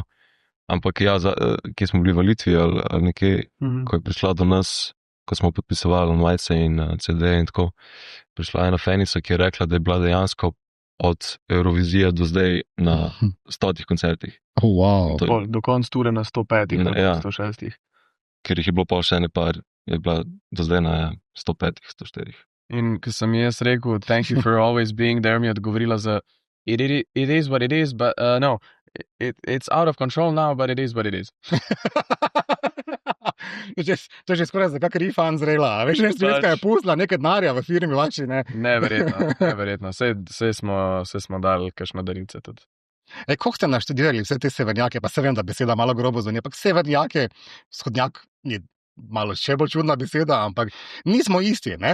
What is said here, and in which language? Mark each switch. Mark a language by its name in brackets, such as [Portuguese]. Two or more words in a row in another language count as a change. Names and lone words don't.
[Slovenian] Ampak ja, kje smo bili v Litvi ali nekje, ko je prišla do nas, ko smo podpisovali majice in CD in tako, prišla ena fanica, ki je rekla, da je bila dejansko od Eurovizije do zdaj na 100 koncertih. Wow. Do konca ture na 105, Ja. 106. Ker jih je bilo pa še ene par, je bila do zdaj na 105, 104. In ko sem jaz rekel, [English] thank you for always being there, [Slovenian] mi je odgovorila za [English] it is what it is, but no, it's out of control now, but it is what it is. [Slovenian] To je že skoraj za kak refund zrela. Veš, Švedska je pustila nekaj denarja v firmi vaši, ne? Neverjetno. Vse smo dali kakšno darilce tudi. Koliko ste naštudirali vse te severnjake, pa se vem, da beseda malo grobo zveni, ampak severnjake, vzhodnjak je malo še bolj čudna beseda, ampak nismo isti, ne?